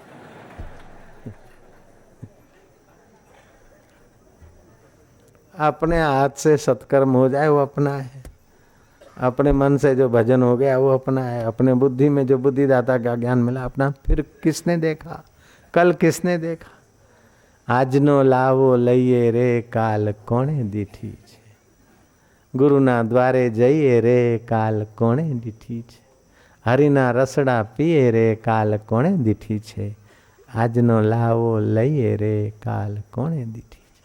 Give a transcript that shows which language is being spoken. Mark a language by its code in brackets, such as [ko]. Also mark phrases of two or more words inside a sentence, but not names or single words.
[hi] अपने हाथ से सत्कर्म हो जाए वो अपना है, अपने मन से जो भजन हो गया वो अपना है, अपने बुद्धि में जो बुद्धिदाता का ज्ञान मिला अपना। फिर किसने देखा, कल किसने देखा। [gu] આજ નો લાવો લઈએ રે કાલ કોણે દીઠી છે, ગુરુના દ્વારે જઈએ રે કાલ કોણે દીઠી છે, હરિના રસડા પીએ રે કાલ કોણે દીઠી છે, આજ નો લાવો લઈએ રે કાલ કોણે દીઠી।